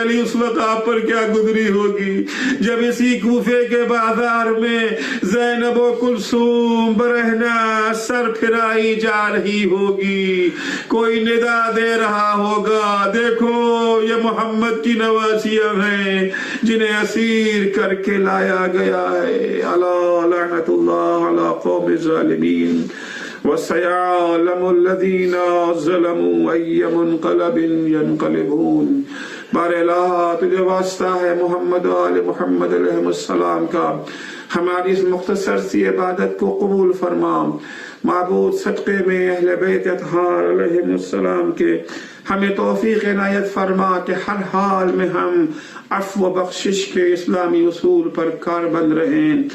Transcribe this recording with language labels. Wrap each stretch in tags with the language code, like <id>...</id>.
<ur>علی اس وقت آپ پر کیا گزری ہوگی جب اسی کوفے کے بازار میں زینب و کلثوم برہنہ سر پھرائی جا رہی ہوگی. کوئی ندا دے رہا ہوگا دیکھو یہ محمد کی نواسیاں ہیں جنہیں اسیر کر کے لایا گیا ہے.</ur> <ar>الا لعنت اللہ علی قوم الظالمین وسيعلم الذين ظلموا أي منقلب ينقلبون.</ar> <ur>بار الہ تجھے واسطہ ہے محمد و آل محمد علیہ السلام کا ہماری اس مختصر سی عبادت کو قبول فرما. معبود صدقے میں اہل بیت اطہار علیہ السلام کے ہمیں توفیق عنایت فرما کہ ہر حال میں ہم عفو و بخشش کے اسلامی اصول پر کاربند رہیں.</ur>